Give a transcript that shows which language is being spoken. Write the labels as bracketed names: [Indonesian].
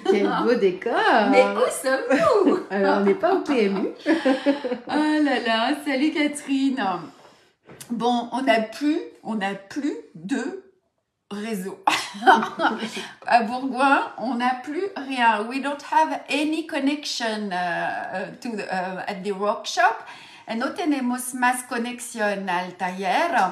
[French] Quel beau décor. Mais où sommes-nous? Alors, on n'est pas au PMU. Oh là là, salut Catherine. Bon, on n'a plus de réseau. À Bourgoin, on n'a plus rien. [English] We don't have any connection at the workshop. [Spanish] No tenemos más conexión al taller.